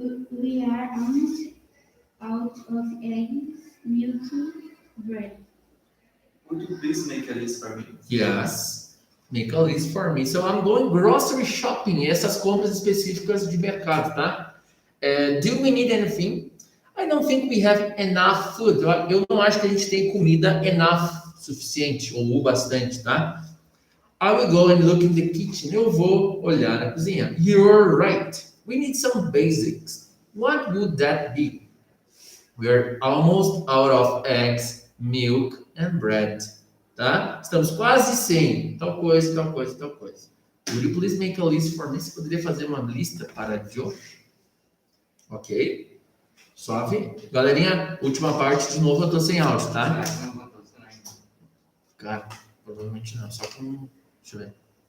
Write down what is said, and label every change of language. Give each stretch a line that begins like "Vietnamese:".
English: We are almost out of eggs, milk, bread. Would you please make a list for me? Yes. Make a list for me. So I'm going grocery shopping.
Portuguese: Essas compras específicas de mercado, tá?
English: Do we need anything? I don't think we have enough food.
Portuguese: Eu não acho que a gente tem comida enough, suficiente ou o bastante, tá?
English: I will go and look in the kitchen.
Portuguese: Eu vou olhar na cozinha.
English: You're right. We need some basics. What would that be? We're almost out of eggs, milk and bread.
Portuguese: Tá? Estamos quase sem tal coisa, tal coisa, tal coisa.
English: Would you please make a list for me?
Portuguese: Você poderia fazer uma lista para Joe? Ok. Suave. Galerinha, última parte de novo, eu tô sem áudio, tá? Cara, provavelmente não, só com... Deixa eu ver.